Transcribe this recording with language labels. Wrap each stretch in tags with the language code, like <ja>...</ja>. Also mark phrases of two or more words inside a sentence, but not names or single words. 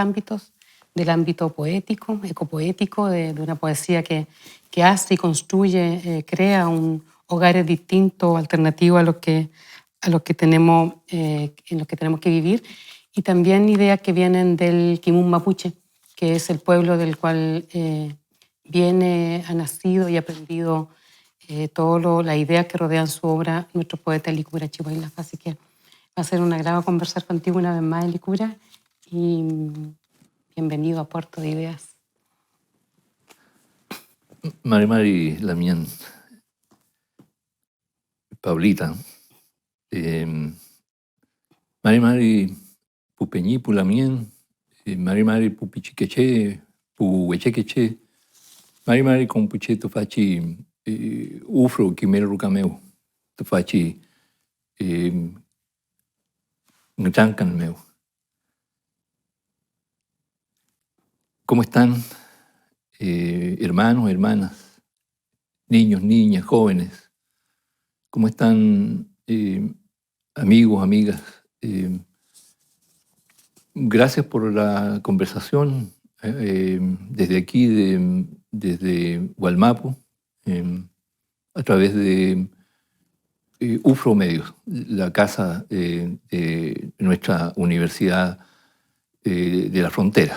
<es>ámbitos, del ámbito poético, ecopoético, de una poesía que hace y construye, crea un hogares distintos, alternativos a los que tenemos, en los que tenemos que vivir, y también ideas que vienen del Kimun Mapuche, que es el pueblo del cual ha nacido y aprendido todas las ideas que rodean su obra nuestro poeta Licura Chihuailaf. Así que va a ser un agrado conversar contigo una vez más, Licura, y bienvenido a Puerto de Ideas.</es> <arn>Mari Lamien, Paulita, Mari Pupeñi Pulamien, Mari Pupichiqueche, Puhuechequeche, Mari Compuche Tofachi, Ufro Quimero Rucameu, Tofachi, Ngchancanmeu.</arn> <es>¿Cómo están, hermanos, hermanas, niños, niñas, jóvenes? ¿Cómo están, amigos, amigas? Gracias por la conversación desde aquí, desde Gualmapu, a través de UFRO Medios, la casa de nuestra Universidad de la Frontera.</es>